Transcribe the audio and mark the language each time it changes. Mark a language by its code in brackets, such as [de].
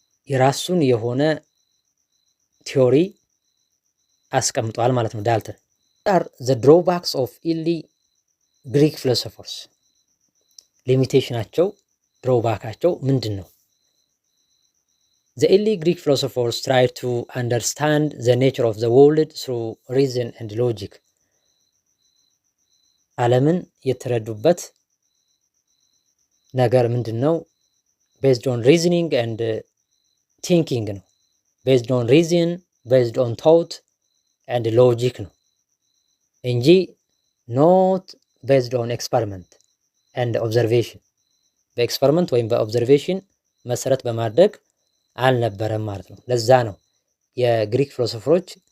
[am] የራሱን የሆነ ቲዮሪ አስቀምጧል ማለት ነው ዳልተን። [en] the drawbacks of early Greek philosophers [am] ሊሚቴሽናቸው ድሮባካቸው ምንድን ነው? [en] The early Greek philosophers tried to understand the nature of the world through reason and logic። [am] ዓለምን የተረዱበት ነገር ምንድን ነው? [en] based on reasoning and thinking ነው። based on reason, based on thought and logic ነው እንጂ not based on experiment and observation። [am] በኤክስፐሪመንት ወይም በኦብዘርቬሽን መሰረት በማድረግ አልነበረም ማለት ነው። ለዛ ነው የግሪክ ፊሎሶፈሮች